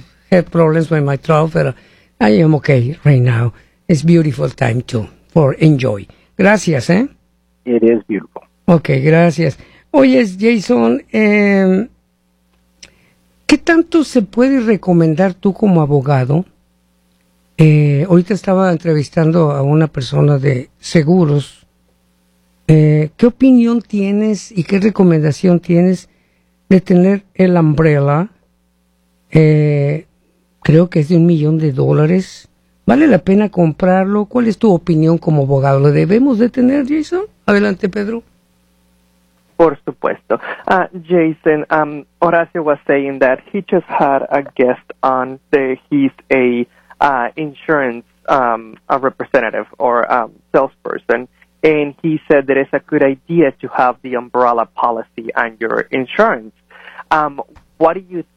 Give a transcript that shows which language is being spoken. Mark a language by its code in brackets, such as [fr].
[en] Have problems with my throat, but I am okay right now. It's beautiful time too, for enjoy. [es] Gracias, ¿eh? [en] It is beautiful. [es] Okay, gracias. Oye, Jason, ¿qué tanto se puede recomendar tú como abogado? Ahorita estaba entrevistando a una persona de seguros. ¿Qué opinión tienes y qué recomendación tienes de tener el umbrella? Creo que es de $1,000,000. ¿Vale la pena comprarlo? ¿Cuál es tu opinión como abogado? ¿Lo debemos de tener, Jason? Adelante, Pedro. Por supuesto. [en] Jason, Horacio was saying that he just had a guest on. He's a insurance a representative or salesperson. And he said that it's a good idea to have the umbrella policy on your insurance. What do you